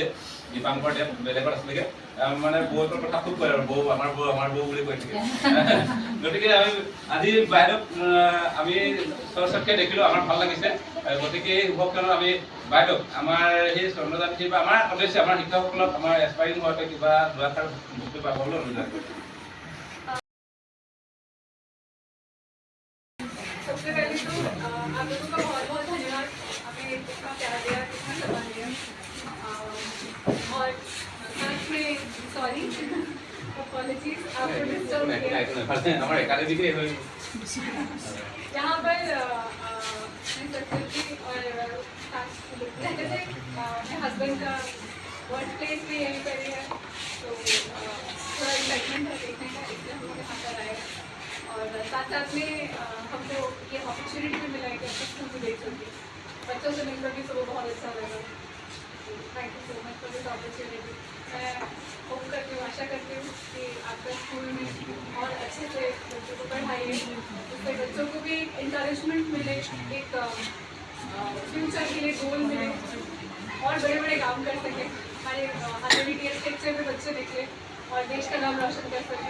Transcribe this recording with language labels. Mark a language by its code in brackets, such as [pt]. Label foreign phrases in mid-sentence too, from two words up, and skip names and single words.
[as] দীপাংকৰদেৱ বেলেগত আছিলেগে, মানে বৌহঁতৰ কথা খুব কয় আৰু বৌ আমাৰ বৌ বুলি কৈ থাকে। গতিকে আমি আজি বাইদেউক আমি সচক্ষে দেখিলো, আমাৰ ভাল লাগিছে। গতিকে এই শুভক্ষণত আমি বাইদেউক আমাৰ সেই চন্দ্ৰযান-3 বা আমাৰ সদস্য আমাৰ শিক্ষকসকলক আমাৰ এছপাইৰিং হোৱাতে কিবা দুআষাৰ বস্তু পাবলৈ অনুৰোধ কৰিছোঁ। [hi] सबसे पहले तो आप लोगों का बहुत बहुत धन्यवाद, हमें इतना प्यार दिया, इतना सम्मान दिया। और साथ में [en] sorry, apologies, [hi] आपको डिस्टर्ब किया। हमारे एकेडमी के यहाँ पर फैकल्टी और रहते थे। मेरे हस्बैंड का [en] work place [hi] भी यहीं पर ही है, तो थोड़ा एक्साइटमेंट है देखने का, इसलिए हम लोग यहाँ पर आए। और साथ साथ में हमको ये अपॉर्चुनिटी भी मिला है कि अपने स्कूल भी देख सकें, बच्चों से मिलकर भी सबको बहुत अच्छा लगा। [en] Thank you so much for this opportunity. [hi] मैं होप करती हूँ, आशा करती हूँ कि आपका स्कूल में और अच्छे से बच्चों को पढ़ाइए, उससे बच्चों को भी इंकरेजमेंट मिले, एक फ्यूचर के लिए गोल मिले और बड़े बड़े काम कर सकें। हमारे IIT स्ट्रक्चर में बच्चे निकले और देश का नाम रोशन कर सकें।